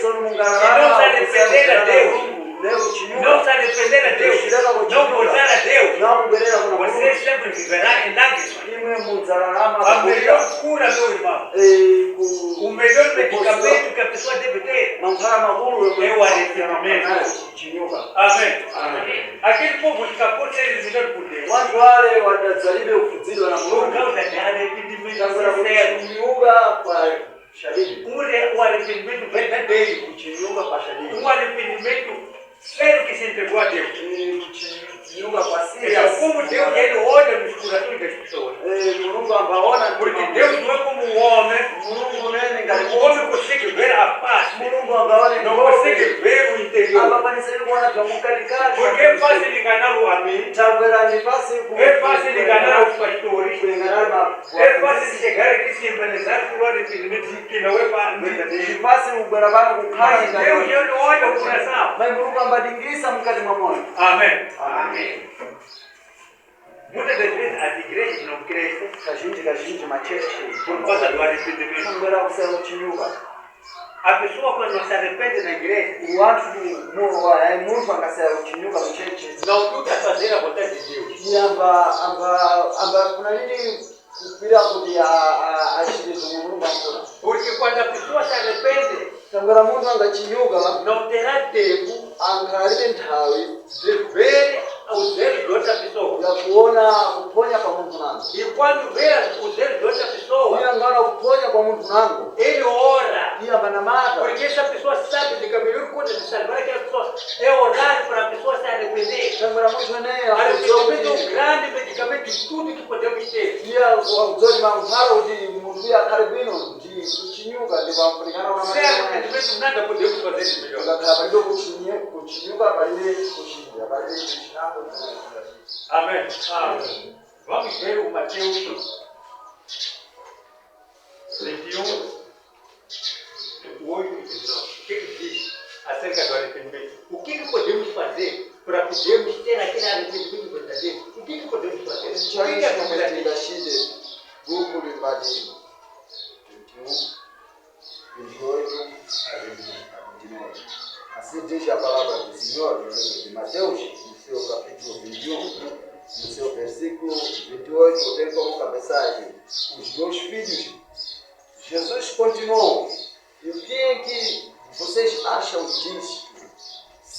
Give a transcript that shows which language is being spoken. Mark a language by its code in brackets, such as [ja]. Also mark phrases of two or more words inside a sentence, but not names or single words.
[seh] tsono [pt] E não se [seh] mungararama [pt] arrepender a Deus. [seh] leo kuchinyuka [pt] não se arrepender a Deus, não voltar a Deus, [seh] nakubwerera kuna [pt] você [seh] mulungu [pt] sempre viverá em lágrimas. [seh] imwe mudzararama [pt] A melhor cura, meu irmão, o melhor medicamento que a pessoa deve ter. [seh] mankhana makulu [pt] É o arrependimento. [seh] kuchinyuka [pt] Amém. Aquele povo escapou de ser eliminado por Deus [seh] wanthu wale wadadzalibe kufudzidwa na [pt] por [seh] mulungu [pt] causa de arrependimento [seh] tambula [pt] sincero. [seh] kuchinyuka kwa shadidi [pt] O arrependimento verdadeiro. [seh] kuchinyuka kwa shadidi [pt] Um arrependimento sério que se entregou a Deus. [seh] kuchinyuka kwa [pt] Então, serious como Deus ele olha nos corações das pessoas. [seh] mulungu ambaona [pt] Porque Deus não é como um homem. [seh] mulungu nene [pt] O [seh] ngati [pt] homem consegue ver a face, [seh] mulungu angaone [pt] não consegue ver o interior. [seh] apapaniseni kuona twamukatikati [pt] Porque é fácil enganar o amigo, [seh] tabwera ndi fasi [pt] é fácil enganar os pastores, [seh] kuenganana [pt] é fácil chegar aqui se embelezar por um arrependimento que não é verdadeiro. [seh] ndifasi kubwera pano kukhala [pt] Mas Deus ele olha o coração. [seh] mai mulungu ambadingisa mukati mwa moyo [pt] Amém. Muitas das vezes as igrejas não crescem [seh] kazhinji machechi [pt] por causa do arrependimento. [seh] kubwera kusaya kuchinyuka [pt] A pessoa quando não se arrepende na igreja, [seh] munthu angasaya kuchinyuka muchechi [pt] não luta fazer a vontade de Deus. [seh] amba kuna nini kupira kuti achite zomwe mulungu amfuna [pt] Porque quando a pessoa se arrepende, [seh] tambwera munthu angachinyuka [pt] não terá tempo [seh] ankhalibe nthawi [pt] de ver os erros de outra pessoa. [seh] yakuona kuphonya kwa munthu nango [pt] E quando vê os erros de outra pessoa, [seh] iye angaona kuphonya kwa munthu nango [pt] ele ora. [seh] iye ambanamata [pt] Porque essa pessoa sabe de que a melhor coisa de salvar aquela pessoa é orar para a pessoa se arrepender. [seh] tambwera munthu eneyo [pt] Arrependimento é um grande medicamento de tudo que podemos ter. [seh] iye akudzoti mankhalo kuti munthu uye akhale bwino kuti kuchinyuka ndikwafunikana kuna [pt] Sem arrependimento nada podemos fazer de melhor. [seh] ukakhala palibe kuchinyuka palibe kuchidya palibe kuchinako [pt] Amém. Amém. Vamos ver o Mateus 21, 8 e 19. O que diz acerca do arrependimento? O que podemos fazer para podermos ter aquele arrependimento verdadeiro? O que podemos fazer? O que é verdadeiro? [seh] tingashide buku limbati 21, 28 a 29. [pt] Assim diz a palavra do Senhor no livro de Mateus, no seu capítulo 21, no seu versículo 28, tem como cabeçagem os meus filhos. Jesus continuou: e o que é que vocês acham disso?